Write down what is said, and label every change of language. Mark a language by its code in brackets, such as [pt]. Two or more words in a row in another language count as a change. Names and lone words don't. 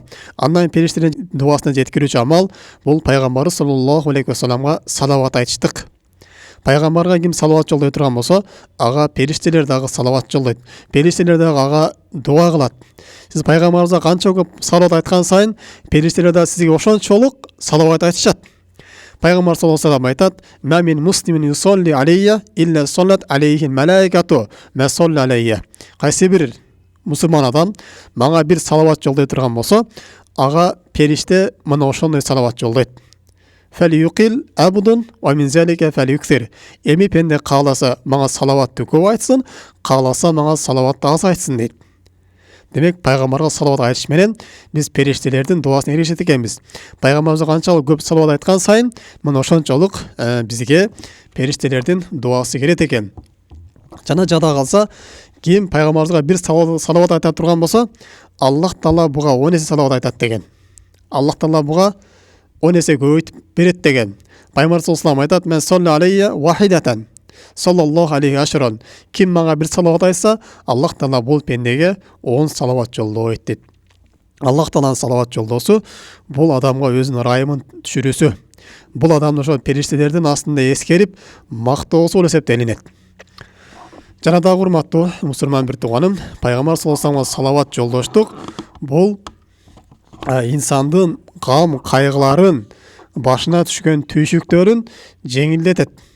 [ky] Андан периштелердин дуасына жеткирүүчү амал бул пайгамбарыбыз [ar] صلى الله عليه [ky] вассаламга салават айтыштык. Пайгамбарга ким салават жолдой турган болсо, ага периштелер дагы салават жолдойт. Периштелер дагы ага дуа кылат. Сиз пайгамбарыбызга канча көп салават айткан сайын, периштелер дагы сизге ошончолук салават айтышат. Пайгамбар [ar] صلى الله عليه وسلم [ky] айтат: [ar] "ما من مسلم يصلي علي إلا صلت عليه الملائكة ما صلى علي." [ky] Кайсы бир мусулман адам мага бир салават жолдой турган болсо, ага периште мына ошондой салават жолдойт. [ar] فليقل عبد ومن ذلك فليكثر. [ky] Эми пенде кааласа мага салаватты көп айтсын, кааласа мага салаватты аз айтсын дейт. Демек, пайгамбарга салават айтыш менен биз периштелердин дуасына эришет экенбиз. Пайгамбарыбызга канчалык көп салават айткан сайын, мына ошончолук бизге периштелердин дуасы келет экен. Жана жада калса, ким пайгамбарыбызга бир салават айта турган болсо, Аллах Таала буга 10 эсе салават айтат деген. Аллах Таала буга 10 эсе көбөйтүп берет деген. [ar] Пайгамбар صلى الله عليه айтат: "من صلى علي واحدة صلى الله عليه عشرا." [ky] Ким мага бир салават айтса, Аллах Таала бул пендеге 10 салават жолдойт дейт. Аллах Тааланын салават жолдосу бул адамга өзүнүн ырайымын түшүрүүсү. Бул адамды ошо периштелердин астында эскерип, мактоосу болуп эсептелинет. Жана дагы урматтуу мусулман бир тууганым, пайгамбар [ar] صلى الله عليه [ky] вассаламга салават жолдоштук бул инсандын гам кайгыларын, башына түшкөн түйшүктөрүн жеңилдетет.